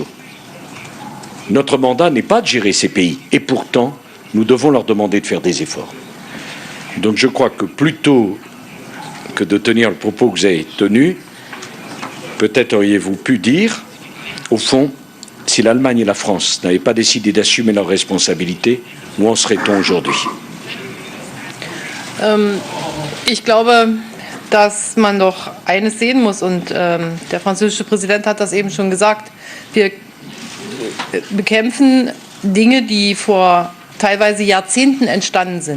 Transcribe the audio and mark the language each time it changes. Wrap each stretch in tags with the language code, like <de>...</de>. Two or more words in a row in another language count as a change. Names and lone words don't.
<fr>Notre mandat n'est pas de gérer ces pays, et pourtant, nous devons leur demander de faire des efforts. Donc je crois que plutôt que de tenir le propos que vous avez tenu, peut-être auriez-vous pu dire, au fond, si l'Allemagne et la France n'avaient pas décidé d'assumer leurs responsabilités, où en serait-on aujourd'hui?</fr> <de>Ich glaube, dass man doch eines sehen muss, und der französische Präsident hat das eben schon gesagt, wir bekämpfen Dinge, die vor teilweise Jahrzehnten entstanden sind.</de>